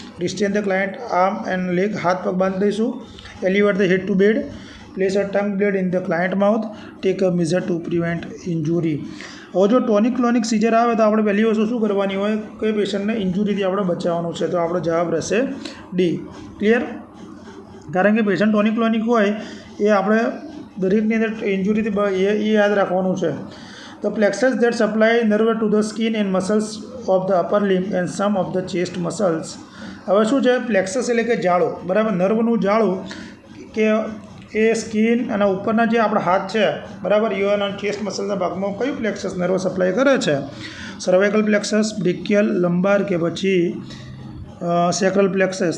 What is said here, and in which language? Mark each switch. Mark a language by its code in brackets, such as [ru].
[en] restrain the client arm and leg, [gu] હાથ પગ બાંધી દઈશું. [en] Elevate the head to bed, place a tongue blade in the client mouth, take a measure to prevent injury. [gu] હવે જો tonic ક્લોનિક seizure આવે તો આપણે પહેલી વસ્તુ શું કરવાની હોય કે પેશન્ટને ઇન્જુરીથી આપણે બચાવવાનું છે. તો આપણો જવાબ રહેશે ડી. ક્લિયર? કારણ કે પેશન્ટ ટોનિક ક્લોનિક હોય એ આપણે દરેકની અંદર ઇન્જુરીથી એ યાદ રાખવાનું છે. [en] The plexus that supply nerve to the skin and muscles of the upper limb and some of the chest muscles. [gu] હવે શું છે? પ્લેક્સસ એટલે કે જાળું, બરાબર, નર્વનું જાળું, કે એ સ્કિન અને ઉપરના જે આપણા હાથ છે, બરાબર, યુએન અને ચેસ્ટ મસલના ભાગમાં કયું પ્લેક્સસ નર્વ સપ્લાય કરે છે? સર્વાઇકલ પ્લેક્સસ, બ્રેકિયલ, લંબાર, કે પછી સેક્રલ પ્લેક્સસ?